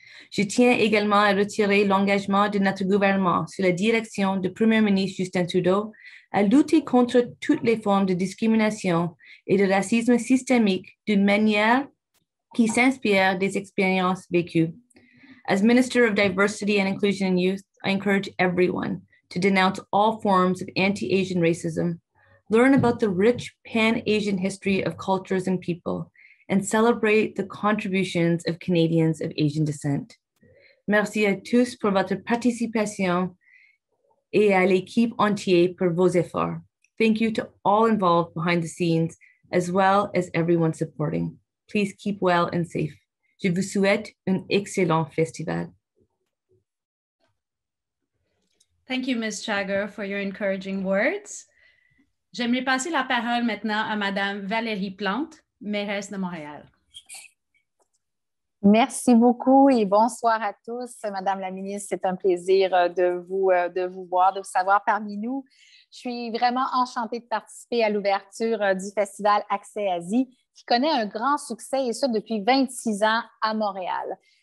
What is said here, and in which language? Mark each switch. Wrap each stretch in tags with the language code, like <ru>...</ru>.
<fr>Je tiens également à retirer l'engagement de notre gouvernement sous la direction du Premier ministre Justin Trudeau à lutter contre toutes les formes de discrimination et de racisme systémique d'une manière qui s'inspire des expériences vécues.</fr> <en>As Minister of Diversity and Inclusion in Youth, I encourage everyone to denounce all forms of anti-Asian racism, learn about the rich pan-Asian history of cultures and people, and celebrate the contributions of Canadians of Asian descent.</en> <fr>Merci à tous pour votre participation et à l'équipe entière pour vos efforts.</fr> <en>Thank you to all involved behind the scenes, as well as everyone supporting. Please keep well and safe.</en> <fr>Je vous souhaite un excellent festival.</fr> <en>Thank you, Ms. Chagger, for your encouraging words.</en> <fr>J'aimerais passer la parole maintenant à Madame Valérie Plante, mairesse de Montréal. Merci beaucoup et bonsoir à tous. Madame la ministre, c'est un plaisir de vous voir, de vous savoir parmi nous. Je suis vraiment enchantée de participer à l'ouverture du Festival Accès Asie, qui connaît un grand succès et ça depuis 26 ans à Montréal.</fr>